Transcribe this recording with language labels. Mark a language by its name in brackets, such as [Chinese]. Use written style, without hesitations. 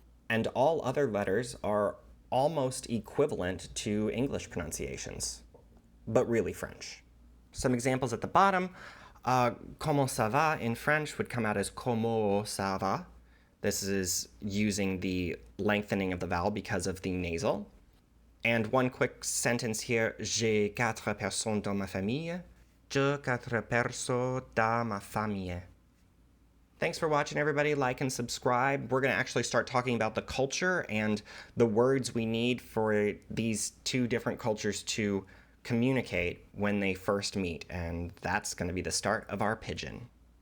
[English] And all other letters are almost equivalent to English pronunciations, but really French. Some examples at the bottom. [French] Comment ça va [English] in French would come out as [French] comment ça va. [English] This is using the lengthening of the vowel because of the nasal. And one quick sentence here, [French] j'ai 4 personnes dans ma famille. J'ai 4 personnes dans ma famille. [English] Thanks for watching, everybody. Like and subscribe. We're going to actually start talking about the culture and the words we need for these two different cultures to communicate when they first meet. And that's going to be the start of our pidgin.